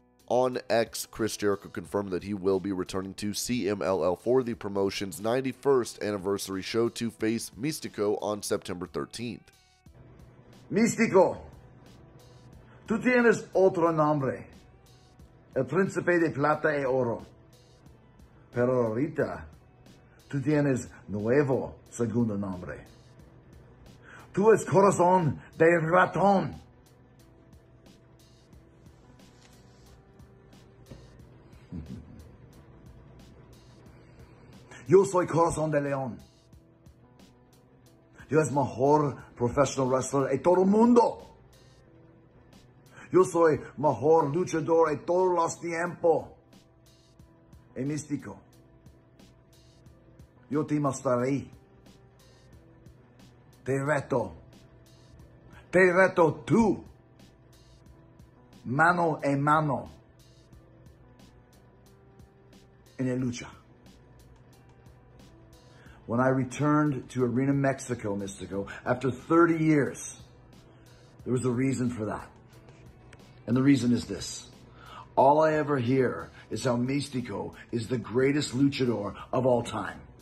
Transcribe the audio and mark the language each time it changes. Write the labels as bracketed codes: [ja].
[en] On X, Chris Jericho confirmed that he will be returning to CMLL for the promotion's 91st anniversary show to face Mistico on September 13th. [es] Mistico, tú tienes otro nombre. El príncipe de plata y oro. Pero ahorita, tú tienes nuevo segundo nombre. Tú es corazón de ratón. Yo soy corazón de león. Yo es mejor [en] professional wrestler [es] de todo el mundo. Yo soy mejor luchador de todos los tiempos. Y Mistico, yo te mostraré. Te reto tú, mano a mano, en la lucha. [en] When I returned to Arena Mexico, Mistico, after 30 years, there was a reason for that. And the reason is this. All I ever hear is how Mistico is the greatest luchador of all time.